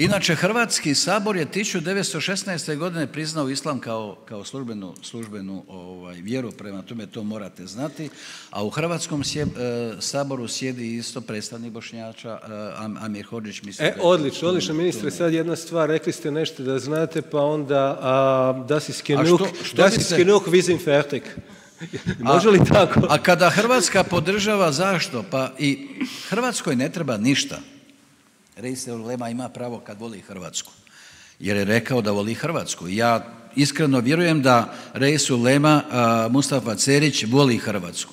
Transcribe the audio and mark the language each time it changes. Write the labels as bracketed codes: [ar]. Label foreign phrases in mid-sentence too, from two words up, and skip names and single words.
[hr] Inače, Hrvatski sabor je 1916. godine priznao islam kao službenu vjeru, prema tome to morate znati, a u Hrvatskom saboru sjedi isto predstavnik Bošnjača, Amir Hodžić. Odlično, ministre, sad jedna stvar, rekli ste nešto da znate, pa onda [de] das ist genug, wir sind fertig. [hr] Može li tako? A kada Hrvatska podržava, zašto? Pa i Hrvatskoj ne treba ništa. Reis Ulema ima pravo kad voli Hrvatsku, jer je rekao da voli Hrvatsku. Ja iskreno vjerujem da Reis Ulema Mustafa Cerić voli Hrvatsku.